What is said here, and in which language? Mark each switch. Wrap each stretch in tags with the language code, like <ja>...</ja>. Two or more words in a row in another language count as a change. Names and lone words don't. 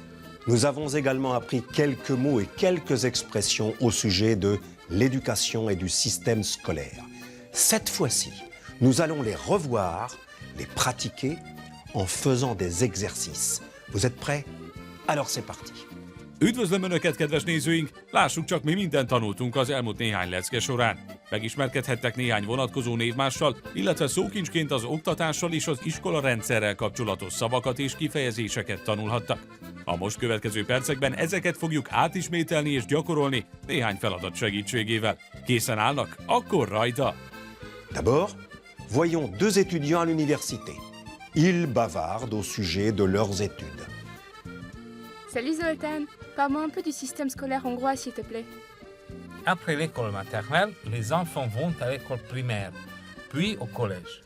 <fr>Nous avons également appris quelques mots et quelques expressions au sujet de l'éducation et du système scolaire. Cette fois-ci, nous allons les revoir, les pratiquer en faisant des exercices. Vous êtes prêts? Alors c'est parti.</fr> <hu>Üdvözlöm Önöket, kedves nézőink! Lássuk csak, mi mindent tanultunk az elmúlt néhány lecke során. Megismerkedhettek néhány vonatkozó névmással, illetve szókincsként az oktatással és az iskola rendszerrel kapcsolatos szavakat és kifejezéseket tanulhattak. A most következő percekben ezeket fogjuk átismételni és gyakorolni néhány feladat segítségével. Készen állnak? Akkor rajta!</hu> <fr>D'abord, voyons deux étudiants à l'université. Ils bavardent au sujet de leurs études. Salut Zoltan, parle-moi un peu du système scolaire hongrois s'il te plaît. Après l'école maternelle, les enfants vont à l'école primaire, puis au collège.</fr>